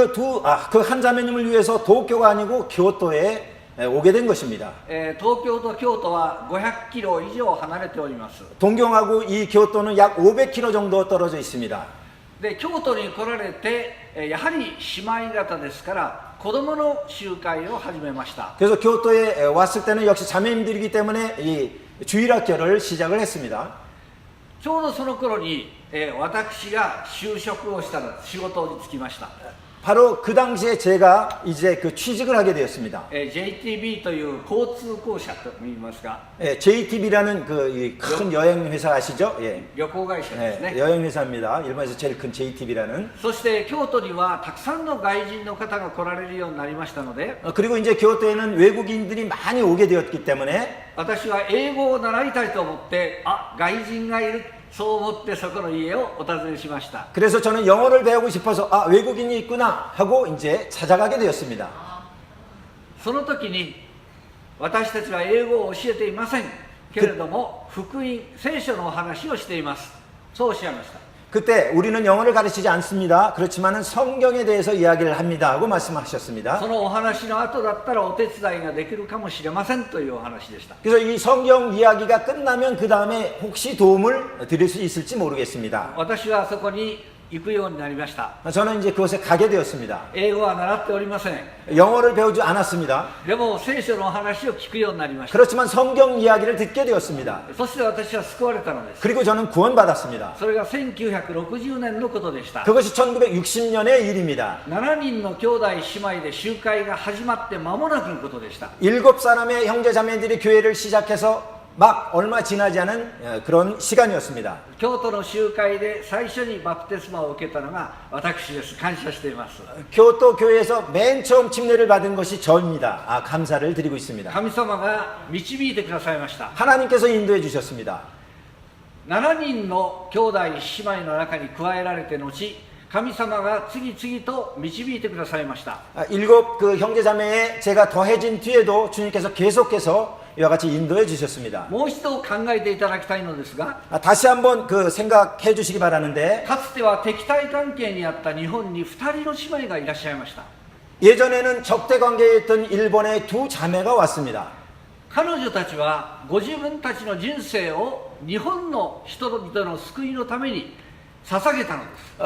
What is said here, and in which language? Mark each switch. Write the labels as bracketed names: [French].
[Korean] 그 한 자매님을 위해서 도쿄가 아니고 교토에 오게 된 것입니다. [Japanese] 東京と京都は500キロ以上離れております。 [Korean] 동경하고 이 교토는 약 500km 정도 떨어져 있습니다. [Japanese] で京都に来られてやはり姉妹方ですから子供の集会を始めました。 [Korean] 그래서 교토에 왔을 때는 역시 자매님들이기 때문에 이 주일학교를 시작을 했습니다. [Japanese] ちょうどその頃に私が就職をしたら仕事に就きました。 [Korean] 바로 그 당시에 제가 이제 그 취직을 하게 되었습니다. [Japanese] JTB という交通公社と言いますが、 [Korean] JTB라는 그 큰 여행 회사 아시죠? 예. [Japanese] 旅行会社ですね。 [Korean] 여행 회사입니다. 일본에서 제일 큰 JTB라는. [Japanese] そして京都にはたくさんの外人の方が来られるようになりましたので、 [Korean] 그리고 이제 교토에는 외국인들이 많이 오게 되었기 때문에 [Japanese] 私は英語を習いたいと思って、外人がいる、そう思ってそこの家をお訪ねしました。 [Korean] 그래서 저는 영어를 배우고 싶어서 외국인이 있구나 하고 이제 찾아가게 되었습니다. [Japanese] その時に私たちは英語を教えていませんけれども、福音聖書のお話をしています。そうおっしゃいました。 [Korean] 그때 우리는 영어를 가르치지 않습니다. 그렇지만은 성경에 대해서 이야기를 합니다 하고 말씀하셨습니다. [Japanese] そのお話の後だったらお手伝いができるかもしれませんというお話でした。 [Korean] 그래서 이 성경 이야기가 끝나면 그 다음에 혹시 도움을 드릴 수 있을지 모르겠습니다. [Japanese] 私はそこに行くようになりました。 [Korean] 저는 이제 그곳에 가게 되었습니다. [Japanese] 英語は習っておりません。 [Korean] 영어를 배우지 않았습니다. [Japanese] でも聖書のお話を聞くようになりました。 [Korean] 그렇지만 성경 이야기를 듣게 되었습니다. [Japanese] そして私は救われたのです。 [Korean] 그리고 저는 구원받았습니다. [Japanese] それが1960年のことでした。 [Korean] 그것이 1960년의 일입니다. [Japanese] 7人の兄弟姉妹で集会が始まって間もなくのことでした。 [Korean] 7사람의 형제자매들이 교회를 시작해서 막 얼마 지나지 않은 그런 시간이었습니다. [Japanese] 京都の集会で最初にバプテスマを受けたのが私です。感謝しています。 [Korean] 교토 교회에서 맨 처음 침례를 받은 것이 저입니다. 감사를 드리고 있습니다. [Japanese] 神様が導いてくださいました。 [Korean] 하나님께서 인도해 주셨습니다. [Japanese] 7人の兄弟姉妹の中に加えられて後、神様が次々と導いてくださいました。 [Korean] 7 그 형제자매에 제가 더해진 뒤에도 주님께서 계속해서 이와 같이 인도해 주셨습니다. [Japanese] もう一度考えていただきたいのですが、 [Korean] 다시 한번 그 생각해 주시기 바라는데 [Japanese] かつては敵対関係にあった日本に2人の姉妹がいらっしゃいました。 [Korean] 예전에는 적대 관계에 있던 일본에 두 자매가 왔습니다. [Japanese] 彼女たちはご自分たちの人生を日本の人々の救いのために捧げたのです。